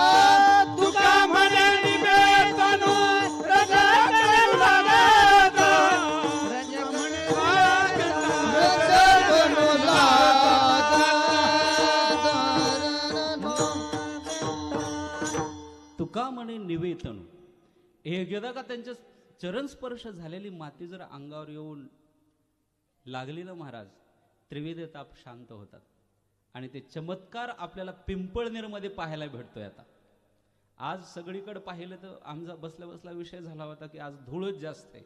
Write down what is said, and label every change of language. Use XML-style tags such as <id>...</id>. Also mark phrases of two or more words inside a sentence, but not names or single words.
<mr>तुका म्हणे निवेतनो रजकणु लागता, रजकणु लागता. तुका म्हणे निवेतन, एकदा का त्यांच्या चरण स्पर्श झालेली माती जर अंगावर येऊन लागली ना महाराज, त्रिवेद ताप शांत होतात. आणि ते चमत्कार आपल्याला पिंपळनेरमध्ये पाहायला भेटतोय. आता आज सगळीकडे पाहिलं तर आमचा बसल्या बसला विषय झाला होता की आज धूळच जास्त आहे.</mr>